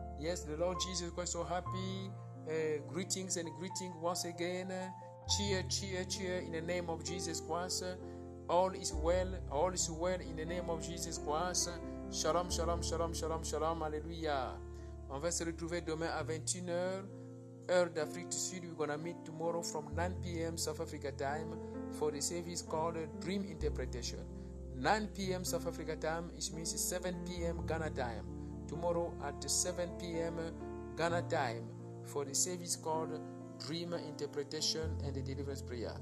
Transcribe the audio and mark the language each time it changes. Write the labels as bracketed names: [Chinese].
[English] Yes, the Lord Jesus Christ so happy. Greetings once again. Cheer in the name of Jesus Christ. All is well in the name of Jesus Christ. Shalom. Alléluia. [French] On va se retrouver demain à 21h, heure d'Afrique du Sud. [English] We're gonna meet tomorrow from 9 p.m. South Africa time for the service called Dream Interpretation. 9 p.m. South Africa time, it means 7 p.m. Ghana time. tomorrow at 7 p.m. Ghana time for the service called Dream Interpretation and the Deliverance Prayer.